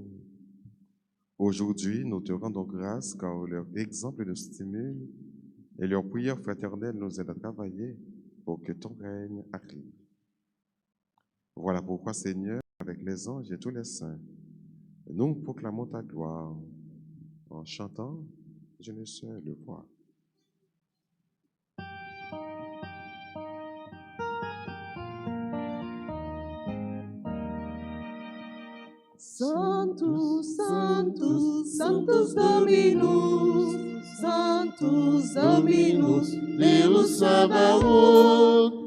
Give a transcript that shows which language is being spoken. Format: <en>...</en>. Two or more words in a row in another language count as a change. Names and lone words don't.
<fr>Aujourd'hui, nous te rendons grâce car leur exemple nous stimule et leur prière fraternelle nous aide à travailler pour que ton règne arrive. Voilà pourquoi, Seigneur, avec les anges et tous les saints, nous proclamons ta gloire en chantant « Je ne sais le voir ».</fr> <la>Sanctus, Sanctus, Sanctus Dominus, Sanctus Dominus, Deus Sabaoth.</la>